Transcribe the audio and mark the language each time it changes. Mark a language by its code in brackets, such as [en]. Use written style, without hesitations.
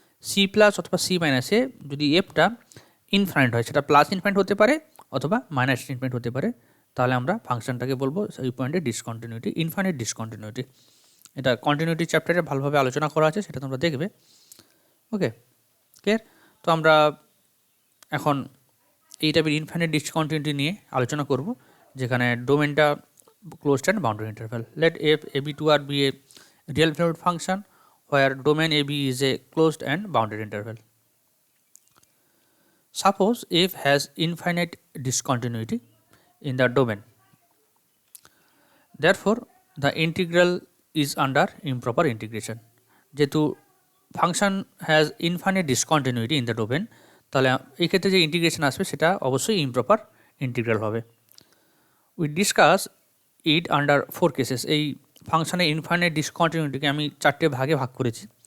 [bn] C plus অথবা C মাইনাসে যদি এফটা ইনফাইনাইট হয়, সেটা প্লাস ইনফাইনাইট হতে পারে অথবা মাইনাস ইনফাইনাইট হতে পারে, তাহলে আমরা ফাংশনটাকে বলবো এই পয়েন্টে ডিসকন্টিনিউটি, ইনফাইনাইট ডিসকন্টিনিউটি। এটা কন্টিনিউটি চ্যাপ্টারে ভালোভাবে আলোচনা করা আছে, সেটা তোমরা দেখবে। ওকে, ক্লিয়ার? তো আমরা এখন এই টাইপের ইনফাইনাইট ডিসকন্টিনিউটি নিয়ে আলোচনা করব, যেখানে ডোমেনটা closed and boundary interval. [en] Let F ab to r be a real valued function where domain ab is a closed and bounded interval. Suppose f has infinite discontinuity in the domain, therefore the integral is under improper integration. [bn] যেহেতু [en] function has infinite discontinuity in the domain, [bn] তাহলে এই ক্ষেত্রে যে integration আসবে সেটা অবশ্যই improper integral হবে। [en] We discuss it under 4 cases. [bn] এই ফাংশনের ইনফাইনাইট ডিসকন্টিনিউটিকে আমি 4টে ভাগে ভাগ করেছি।